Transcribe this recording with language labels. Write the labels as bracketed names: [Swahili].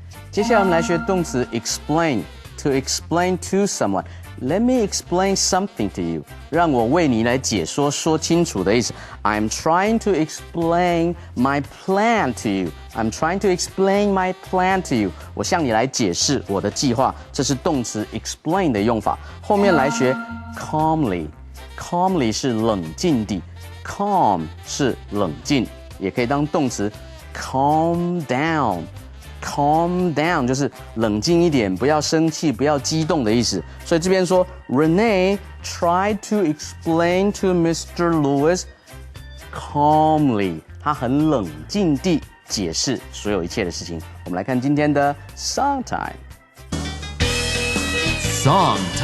[Chinese] 接下来我们来学动词 explain。 [English] To explain to someone。 Let me explain something to you. [Chinese] 让我为你来解说，说清楚的意思。 [English] I'm trying to explain my plan to you. I'm trying to explain my plan to you. [Chinese] 我向你来解释我的计划。这是动词 explain 的用法。后面来学 calmly。calmly 是冷静地 ，calm 是冷静，也可以当动词 calm down。 [English] Calm down [Chinese] 就是冷静一点，不要生气，不要激动的意思。所以这边说 [English] ，Renee tried to explain to Mr. [Chinese] Lewis calmly， 他很冷静地解释所有一切的事情。我们来看今天的 Song Time。Song